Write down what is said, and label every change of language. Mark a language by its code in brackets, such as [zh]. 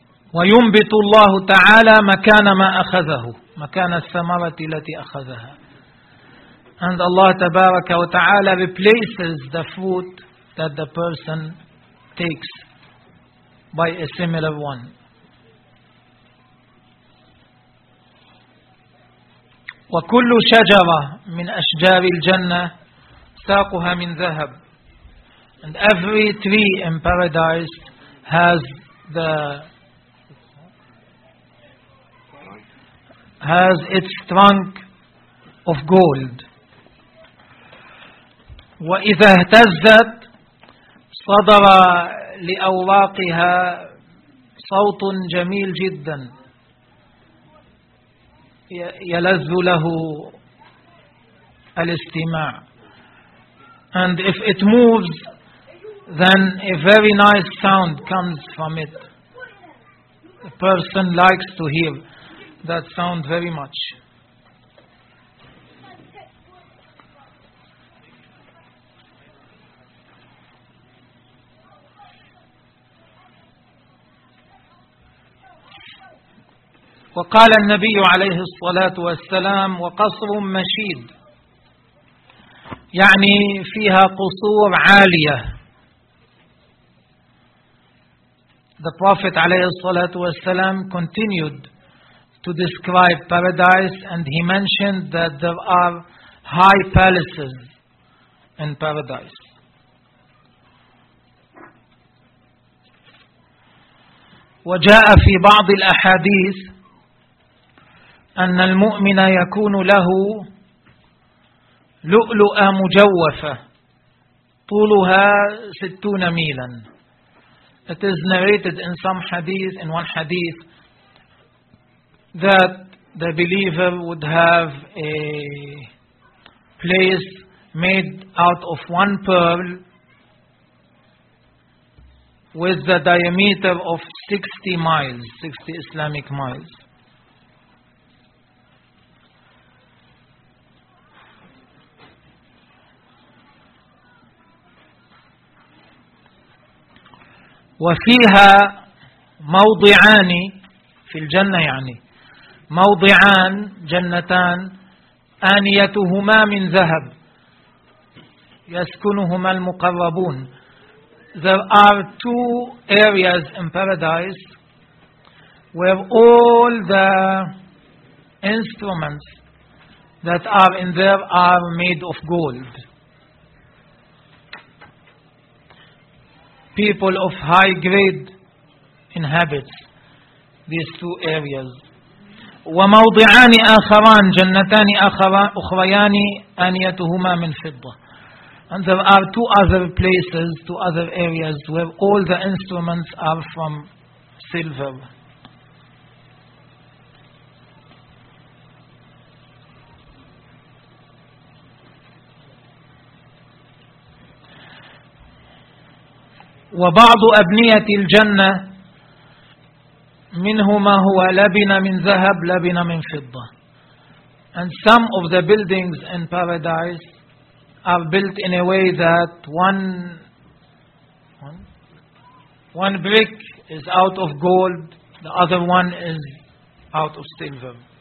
[ar] وَيُنْبِتُ اللَّهُ تَعَالَى مَكَانَ مَا أَخَذَهُ مَكَانَ الثَّمَرَةِ الَّتِي أَخَذَهَا. [en] And Allah [ar] Tabaraka wa Ta'ala [en] replaces the fruit that the person takes by a similar one. [ar] وكل شجرة من أشجار الجنة ساقها من ذهب. [en] And every tree in paradise has its trunk of gold. [ar] وإذا اهتزت صدر لأوراقها صوت جميل جدا يلذ له الاستماع. [en] And if it moves, then a very nice sound comes from it. The person likes to hear that sound very much. [ar] وقال النبي عليه الصلاة والسلام وقصر مشيد, يعني فيها قصور عالية. [en] The Prophet [ar] عليه الصلاة والسلام [en] continued to describe paradise and he mentioned that there are high palaces in paradise. [ar] وجاء في بعض الأحاديث أن المؤمن يكون له لؤلؤة مجوفة طولها 60 ميلا. [en] It is narrated in some hadith, in one hadith, that the believer would have a place made out of one pearl with the diameter of 60 miles, 60 Islamic miles. [ar] وفيها موضعان في الجنة يعني موضعان جنتان آنيتهما من ذهب يسكنهما المقربون. [en] There are two areas in paradise where all the instruments that are in there are made of gold. People of high grade inhabit these two areas. [ar] وموضعان آخران جنتان أخريان آنيتهما من فضة. [en] And there are two other places, two other areas where all the instruments are from silver. [ar] وبعض أبنية الجنة منهما هو لبن من ذهب لبن من فضة. [en] And some of the buildings in paradise are built in a way that one brick is out of gold, the other one is out of silver.